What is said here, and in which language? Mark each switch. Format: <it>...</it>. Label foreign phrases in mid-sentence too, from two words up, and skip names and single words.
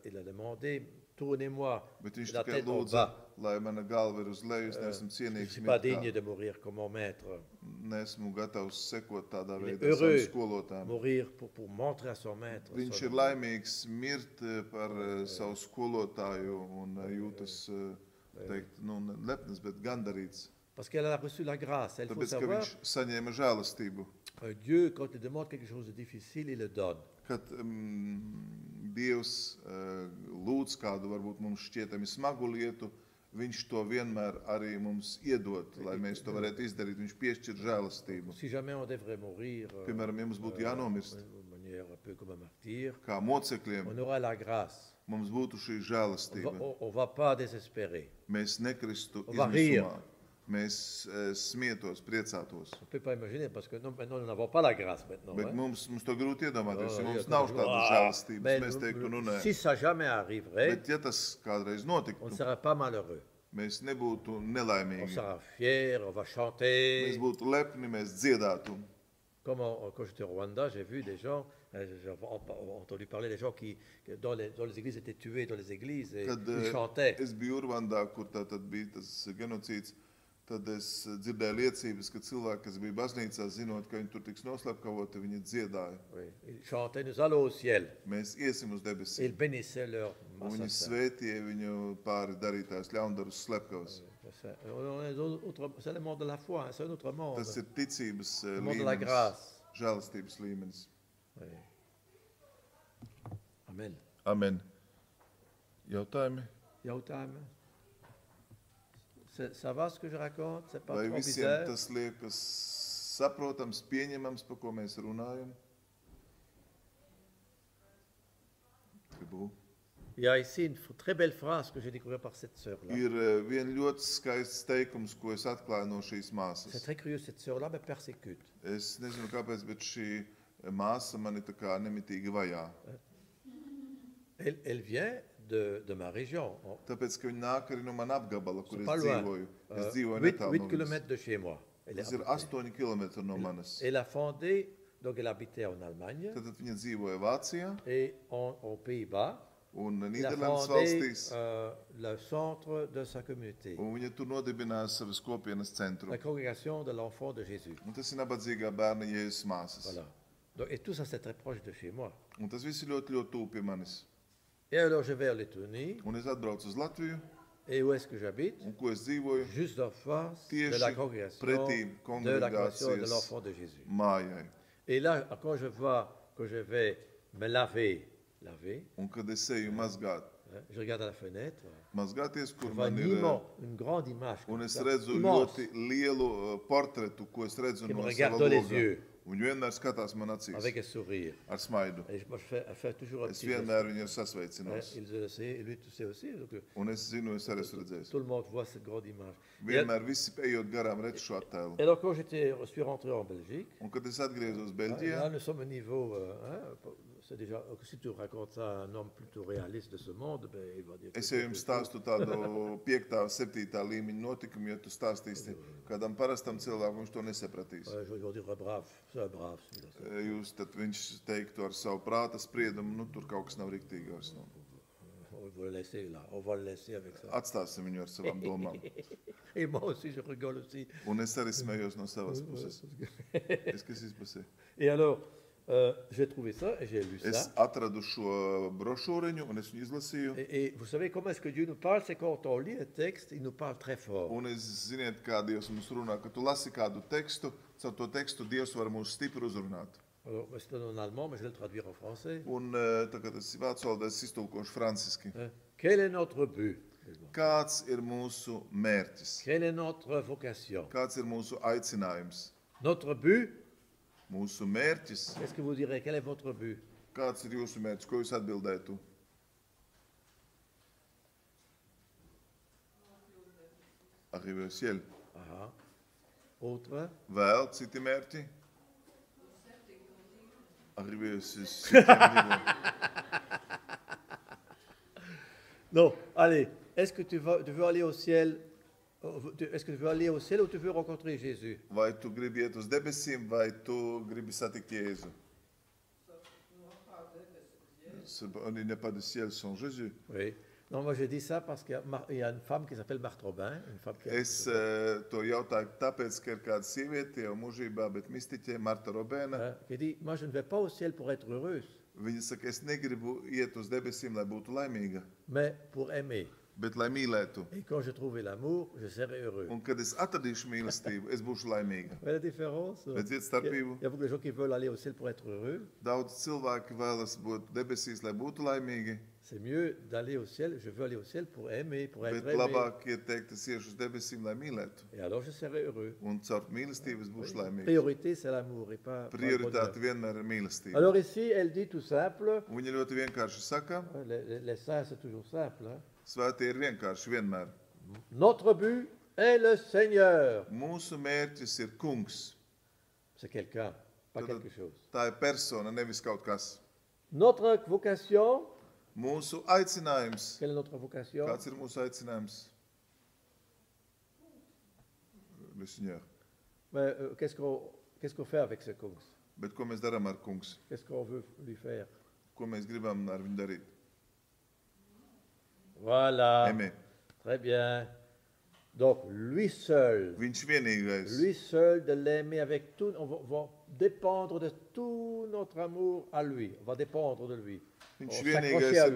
<fr>il a demandé, tournez-moi</fr> <lv>Bet viņš</lv> <fr>la</fr> <lv>tikai</lv> <fr>tête en</fr> <lv>lūdza,</lv> <fr>bas.</fr> <lv>lai mana galva ir uz leju, es neesmu</lv> <fr>Je ne</fr> <lv>cienīgs</lv> <fr>suis pas</fr> <lv>mirt,</lv> <fr>digne de mourir comme mon maître.</fr> <lv>neesmu gatavs sekot tādā</lv> <fr>Il est</fr> <lv>veidā savam</lv> <fr>heureux</fr> <lv>skolotājam.</lv> <fr>mourir pour montrer à son maître.</fr> <lv>Viņš</lv> <fr>son</fr> <lv>ir</lv> <fr>amour.</fr> <lv>laimīgs mirt par savu skolotāju un jūtas, teikt, lepnas, bet gandarīts.</lv> <fr>Parce qu'elle a reçu la grâce. Il faut</fr> <lv>Tāpēc, ka</lv> <fr>savoir,</fr> <lv>viņš saņēma žēlastību.</lv> <fr>Dieu, quand il demande quelque chose de difficile, il le donne.</fr> <lv>Kad Dievs lūdz kādu varbūt mums šķietami smagu lietu, viņš to vienmēr arī mums iedod, lai mēs to varētu izdarīt. Viņš piešķir žēlastību.</lv> <fr>Si jamais on devrait mourir</fr> <lv>Piemēram, ja mums būtu jānomirst</lv> <fr>de manière un peu comme un martyr,</fr> <lv>kā mocekļiem,</lv> <fr>on aura la grâce.</fr> <lv>mums būtu šī</lv> <fr>On</fr> <lv>žēlastība.</lv> <fr>ne va pas désespérer.</fr> <lv>Mēs nekristu</lv> <fr>On va rire.</fr> <lv>izmisumā. Mēs smietos, priecātos.</lv> <fr>On ne peut pas imaginer parce que non, maintenant nous n'avons pas la grâce maintenant.</fr> <lv>Bet</lv> <fr>hein.</fr> <lv>mums to grūti iedomāties, ja Oh, mums jā, nav tā- tādas Ah, žēlastības.</lv> <fr>mais</fr> <lv>Mēs teiktu, nu nē.</lv> <fr>si ça jamais arriverait,</fr> <lv>Bet ja tas kādreiz</lv> <fr>on ne</fr> <lv>notiktu,</lv> <fr>serait pas malheureux.</fr> <lv>mēs nebūtu</lv> <fr>On</fr> <lv>nelaimīgi.</lv> <fr>sera fiers, on va</fr> <lv>Mēs</lv> <fr>chanter.</fr> <lv>būtu lepni, mēs dziedātu.</lv> <fr>Comme quand j'étais au Rwanda, j'ai vu des gens, j'ai entendu parler des gens qui dans les églises étaient tués dans les églises et</fr> <lv>Kad</lv> <fr>ils chantaient.</fr> <lv>es biju Urvandā, kur tātad bija tas genocīds, tad es dzirdēju liecības, ka cilvēki, kas bija baznīcā, zinot, ka viņi tur tiks noslepkavoti, viņi dziedāja.</lv> <fr>Oui, ils chantaient, nous allons au ciel.</fr> <lv>Mēs iesim uz</lv> <fr>Et ils</fr> <lv>debesīm.</lv> <fr>bénissaient leur</fr> <lv>Un viņi</lv> <fr>assassin.</fr> <lv>svētīja viņu pāri darītājs ļaundarus slepkavas.</lv> <fr>C'est le monde de la foi, hein, c'est un autre monde.</fr> <lv>Tas ir ticības</lv> <fr>Le monde de la</fr> <lv>līmenis,</lv> <fr>grâce.</fr> <lv>žēlastības līmenis.</lv> <fr>Oui. Amen.</fr> <lv>Amen. Jautājumi? Jautājumi?</lv> <fr>Ça va ce que je raconte? C'est pas</fr> <lv>Vai</lv> <fr>trop</fr> <lv>visiem</lv> <fr>bizarre?</fr> <lv>tas liekas saprotams, pieņemams, par ko mēs runājam? Gribu.</lv> <fr>Il y a ici une très belle phrase que j'ai découverte par cette sœur-là.</fr> <lv>Ir viens ļoti skaists teikums, ko es atklāju no šīs</lv> <fr>C'est</fr> <lv>māsas.</lv> <fr>très curieux, cette sœur-là me persécute.</fr> <lv>Es nezinu, kāpēc, bet šī māsa mani tā kā nemitīgi vajā.</lv> <fr>Elle vient de ma région.</fr> <lv>Tāpēc, ka viņa nāk arī no man apgabala, kur</lv> <fr>C'est</fr> <lv>es</lv> <fr>pas loin.</fr> <lv>dzīvoju. Es dzīvoju</lv> <fr>8</fr> <lv>netālu no viņas.</lv> <fr>kilomètres de chez moi. Elle,</fr> <lv>Tas ir 8 km no manas.</lv> <fr>elle a fondé, donc elle habitait en Allemagne</fr> <lv>Tad viņa dzīvoja Vācijā</lv> <fr>et aux Pays-Bas.</fr> <lv>un</lv> <fr>Il a</fr> <lv>Nīderlandes</lv> <fr>fondé</fr> <lv>valstīs,</lv> <fr>le centre de sa communauté,</fr> <lv>un viņa tur nodibināja savas kopienas centru.</lv> <fr>la congrégation de l'enfant de Jésus.</fr> <lv>Un tas ir nabadzīgā bērna Jēzus māsas.</lv> <fr>Voilà. Donc, et tout ça, c'est très proche de chez moi.</fr> <lv>Un tas viss ir ļoti, ļoti tuvu pie manis.</lv> <fr>Et alors, je vais en Lettonie.</fr> <lv>Un es atbraucu uz Latviju,</lv> <fr>Et où est-ce que j'habite?</fr> <lv>un ko es dzīvoju?</lv> <fr>Juste en face de</fr> <lv>Tieši</lv> <fr>la congrégation</fr> <lv>pretī</lv> <fr>de la congrégation de</fr> <lv>kongregācijas</lv> <fr>l'enfant de Jésus.</fr> <lv>mājai.</lv> <fr>Et là, quand je vois que je vais me laver,</fr> <lv>Un kad es eju mazgāt,</lv> <fr>hein, je regarde à la fenêtre,</fr> <lv>mazgāties,</lv> <fr>je</fr> <lv>kur</lv> <fr>vois</fr> <lv>man ir,</lv> <fr>une grande image,</fr> <lv>un</lv> <fr>comme</fr> <lv>es</lv> <fr>ça,</fr> <lv>redzu</lv> <fr>immense,</fr> <lv>ļoti lielu portretu, ko es redzu</lv> <fr>qui me</fr> <lv>no</lv> <fr>regarde</fr> <lv>sava</lv> <fr>dans les</fr> <lv>loga.</lv> <fr>yeux,</fr> <lv>Un vienmēr skatās man acīs</lv> <fr>avec un sourire.</fr> <lv>ar smaidu.</lv> <fr>Et moi, je fais toujours un</fr> <lv>Es</lv> <fr>petit geste.</fr> <lv>vienmēr viņu</lv> <fr>Hein,</fr> <lv>sasveicinos.</lv> <fr>il le sait, et lui, tu sais aussi. Donc,</fr> <lv>Un es zinu, es arī esmu redzējis.</lv> <fr>tout le monde voit cette grande image. Et,</fr> <lv>Vienmēr visi ejot garām redz šo attēlu.</lv> <fr>et alors, quand je suis rentré en Belgique,</fr> <lv>Un kad es atgriezos</lv> <fr>là,</fr> <lv>Beļģijā,</lv> <fr>nous sommes au niveau. C'est déjà, si tu racontes ça à un homme plutôt réaliste de ce monde, ben, il va dire.</fr> <lv>es jau jums stāstu tādu 5. 7. līmeņa notikumu, ja tu stāstīsi kādam parastam cilvēkam, viņš to nesapratīs.</lv> <fr>Je vais dire brave, c'est un brave celui-là.</fr> <lv>Jūs tad viņš teiktu ar savu prāta spriedumu, nu tur kaut kas nav riktīgais. Nu.</lv> <fr>On va le laisser là, on va le laisser avec ça.</fr> <lv>Atstāsim viņu ar savām domām.</lv> <fr>Et moi aussi, je rigole aussi.</fr> <lv>Un es arī smējos no savas puses. Es kas izpasē.</lv> <fr>Et alors, j'ai trouvé ça et j'ai lu</fr> <lv>Es</lv> <fr>ça.</fr> <lv>atradu šo brošūriņu un es viņu izlasīju.</lv> <fr>Et vous savez comment est-ce que Dieu nous parle? C'est quand on lit un texte, il nous parle très fort.</fr> <lv>Un es ziniet, kā Dievs mums runā, kad tu lasi kādu tekstu, caur to tekstu Dievs var mūs stipri uzrunāt.</lv> <fr>Alors, c'est en allemand, mais je vais le traduire en français.</fr> <lv>Un tagad es vācu valodā es iztulkošu franciski.</lv> <fr>Hein? Quel est notre but?</fr> <lv>Kāds ir mūsu mērķis?</lv> <fr>Quelle est notre vocation?</fr> <lv>Kāds ir mūsu aicinājums?</lv> <fr>Notre but,</fr> <lv>Mūsu mērķis?</lv> <fr>qu'est-ce que vous direz? Quel est votre but?</fr> <lv>Kāds ir jūsu mērķis? Ko jūs atbildētu?</lv> <fr>Arriver au ciel. Ah, autre?</fr> <lv>Vēl citi mērķi?</lv> <fr>Arriver au septième niveau. Non, allez, est-ce que tu veux aller au ciel? Est-ce que tu veux aller au ciel ou tu veux rencontrer Jésus?</fr> <lv>Vai tu gribi iet uz debesīm, vai tu gribi satikt Jēzu?</lv> <fr>On n'est pas de ciel sans Jésus. Oui. Non, moi je dis ça parce qu'il y a une femme qui s'appelle Marthe Robin, une femme qui a...</fr> <lv>Es to jautāju tāpēc, ka ir kāda sieviete jau mūžībā, bet mistiķe Marta Robēna.</lv> <fr>qui dit, moi je ne vais pas au ciel pour être heureuse,</fr> <lv>Viņa saka, es negribu iet uz debesīm, lai būtu laimīga,</lv> <fr>mais pour aimer.</fr> <lv>bet lai mīlētu.</lv> <fr>Et quand je trouverai l'amour, je serai heureux.</fr> <lv>Un kad es atradīšu mīlestību, es būšu laimīga.</lv> <fr>Vous voyez la différence?</fr> <lv>Redziet starpību?</lv> <fr>Il y a beaucoup de gens qui veulent aller au ciel pour être heureux.</fr> <lv>Daudz cilvēki vēlas būt debesīs, lai būtu laimīgi,</lv> <fr>C'est mieux d'aller au ciel, je veux aller au ciel pour aimer, pour être</fr> <lv>bet</lv> <fr>aimé.</fr> <lv>labāk ir teikt, es iešu uz debesīm, lai mīlētu.</lv> <fr>Et alors je serai heureux.</fr> <lv>Un caur mīlestību es būšu laimīgs.</lv> <fr>Priorité, c'est l'amour et pas le</fr> <lv>Prioritāte</lv> <fr>bonheur.</fr> <lv>vienmēr ir mīlestība.</lv> <fr>Alors ici, elle dit tout simple.</fr> <lv>Un viņa ļoti vienkārši saka,</lv> <fr>Les saints, c'est toujours simple. Hein.</fr> <lv>svētie ir vienkārši vienmēr.</lv> <fr>Notre but est le Seigneur.</fr> <lv>Mūsu mērķis ir kungs.</lv> <fr>C'est quelqu'un, pas</fr> <lv>Tad-</lv> <fr>quelque chose.</fr> <lv>Tā ir persona, nevis kaut kas.</lv> <fr>Notre vocation,</fr> <lv>Mūsu aicinājums.</lv> <fr>quelle est notre vocation?</fr> <lv>Kāds ir mūsu aicinājums?</lv> <fr>Le Seigneur. Mais, qu'est-ce qu'on fait avec ce kungs?</fr> <lv>Bet ko mēs darām ar kungs?</lv> <fr>Qu'est-ce qu'on veut lui faire?</fr> <lv>Ko mēs gribam ar viņu darīt?</lv> <fr>Voilà. Aimē. Très bien. Donc, lui seul.</fr> <lv>Viņš vienīgais.</lv> <fr>Lui seul, de l'aimer avec tout. On va dépendre de tout notre amour à lui. On va dépendre de lui.</fr> <lv>Viņš</lv> <fr>On</fr> <lv>vienīgais</lv> <fr>s'accrocher à</fr> <lv>ir</lv>